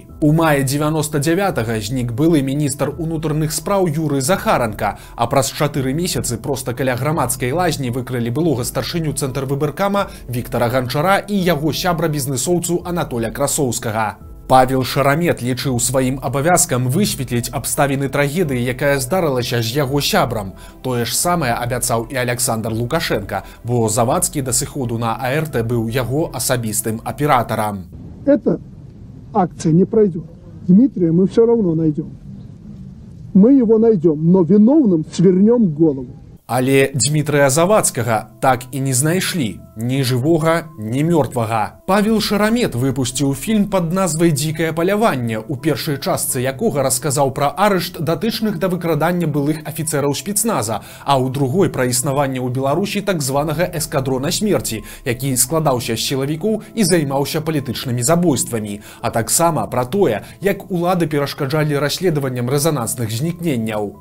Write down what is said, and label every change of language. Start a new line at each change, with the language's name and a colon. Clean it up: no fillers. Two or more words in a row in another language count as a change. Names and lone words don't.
Belarusian: У маі 99-го знік былы міністр унутраных спраў Юрый Захаранка, а праз 4 месяцы проста каля грамадскай лазні выкрылі былога старшыню цэнтр выбаркама Віктара Ганчара і яго сябра-бізнесоўцу Анатоля Красоўскага. Павел Шарамет лічыў сваім абавязкам высветліць абставіны трагедыі, якая здарылася з яго сябрам. Тое ж самае абяцаў і Александр Лукашенко, бо Завадскі да сыходу на АРТ быў яго асабістым аператарам.
Russian: Эта акция не пройдет. Дмитрия мы все равно найдем. Мы его найдем, но виновным свернем голову.
Belarusian: Але Дмітрыя Завадскага так і не знайшлі. Ні жывога, ні мёртвага. Павел Шарамет выпусціў фільм пад назвай «Дзікае паляванне», у першай частцы якога расказаў пра арышт датычных да выкрадання былых афіцэраў спецназа, а ў другой пра існаванне ў Беларусі так званага эскадрона смерці, які складаўся з сілавікоў і займаўся палітычнымі забойствамі, а таксама пра тое, як улады перашкаджалі расследаванням рэзанансных знікненняў.